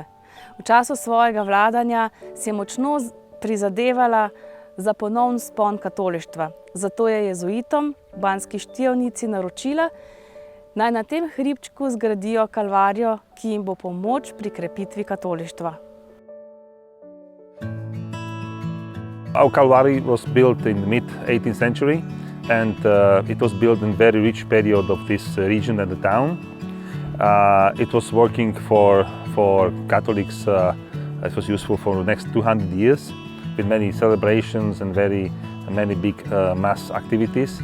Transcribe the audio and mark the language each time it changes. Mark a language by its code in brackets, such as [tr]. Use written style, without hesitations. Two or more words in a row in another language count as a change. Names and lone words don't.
[sl] V času svojega vladanja si je močno prizadevala za ponovni vzpon katolištva. Zato je jezuitom v Banski Štijevnici naročila, naj na tem hribčku zgradijo kalvarijo, ki jim bo pomoč pri krepitvi katolištva. [en] Our Calvary was built in the mid-18th century and it was built in a very rich period of this region and the town. It was working for Catholics, it was useful for the next 200 years with many celebrations and many big mass activities.